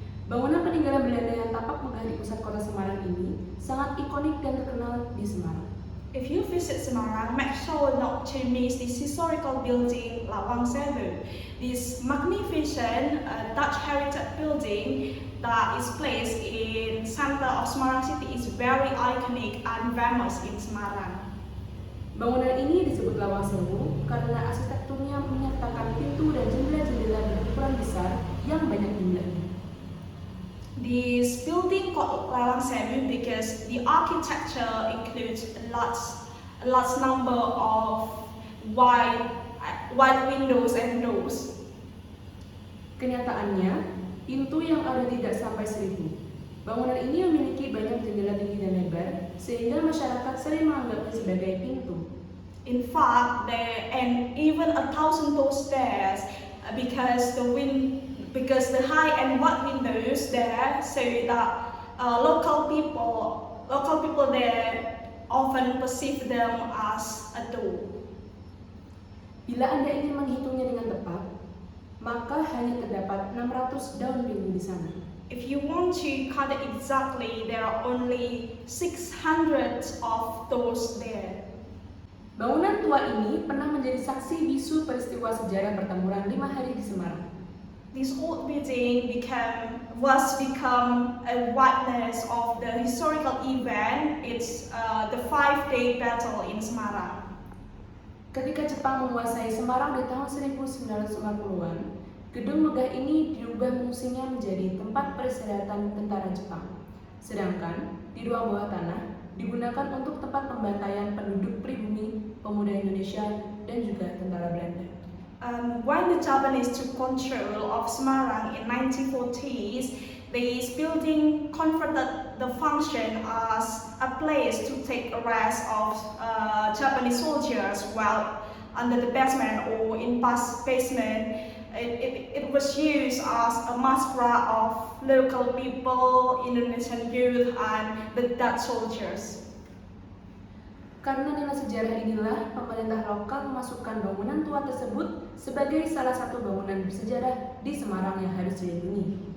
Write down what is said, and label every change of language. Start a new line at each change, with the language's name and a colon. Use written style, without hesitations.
Indonesian: Bangunan peninggalan Belanda yang tampak megah di pusat kota Semarang ini sangat ikonik dan terkenal di Semarang.
English: If you visit Semarang, make sure not to miss this historical building Lawang Sewu. This magnificent Dutch heritage building that is placed in center of Semarang city is very iconic and famous in Semarang.
Indonesian: Bangunan ini disebut Lawang Sewu karena arsitekturnya menyertakan pintu dan jendela-jendela berukuran besar yang banyak jumlahnya.
English: This building called Lawang Sewu because the architecture includes a large number of wide windows and doors.
Indonesian: Kenyataannya, pintu yang ada tidak sampai 1.000. Bangunan ini memiliki banyak jendela tinggi dan lebar, sehingga masyarakat sering menganggapnya sebagai pintu.
English: In fact, and even 1,000 doors there because the high and wide windows there, so that local people there often perceive them as a door.
Indonesian: Bila Anda ingin menghitungnya dengan tepat, maka hanya terdapat 600 daun pintu di sana.
English: If you want to count it exactly, there are only 600 of doors there.
Indonesian: Bangunan tua ini pernah menjadi saksi bisu peristiwa sejarah pertempuran 5 hari di Semarang.
English: This old building become a witness of the historical event. It's the 5-day battle in Semarang.
Indonesian: Ketika Jepang menguasai Semarang di tahun 1940-an, gedung megah ini diubah fungsinya menjadi tempat peristirahatan tentara Jepang. Sedangkan di ruang bawah tanah digunakan untuk tempat pembantaian penduduk pribumi, pemuda Indonesia, dan juga tentara Belanda.
English: When the Japanese took control of Semarang in 1940s, this building converted the function as a place to take a rest of Japanese soldiers while under the basement or in past basement. It was used as a masquerade of local people, Indonesian youth, and the Dutch soldiers.
Indonesian: Karena nilai sejarah inilah, pemerintah lokal memasukkan bangunan tua tersebut sebagai salah satu bangunan bersejarah di Semarang yang harus dilindungi.